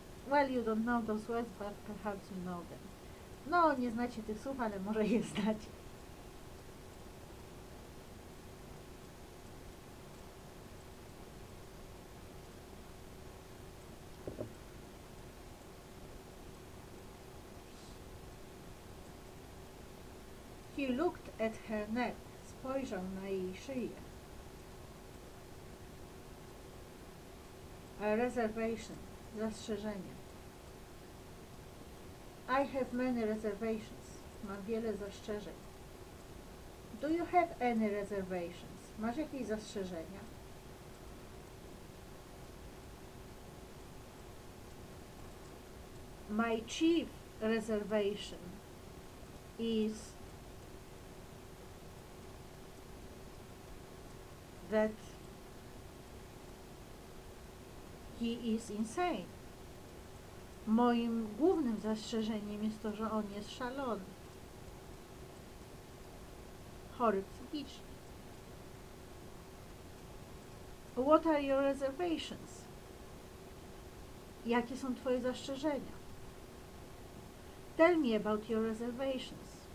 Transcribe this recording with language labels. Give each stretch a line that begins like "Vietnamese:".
English: Well, you don't know those words, but perhaps you know them.
Polish: No, nie znacie tych słów, ale może je znacie.
English: He looked at her neck.
Polish: Spojrzał na jej szyję.
English: A reservation. Zastrzeżenie. I have many reservations.
Polish: Mam wiele zastrzeżeń.
English: Do you have any reservations?
Polish: Masz jakieś zastrzeżenia?
English: My chief reservation is that he is insane.
Polish: Moim głównym zastrzeżeniem jest to, że on jest szalony. Chory psychicznie.
English: What are your reservations?
Polish: Jakie są twoje zastrzeżenia?
English: Tell me about your reservations.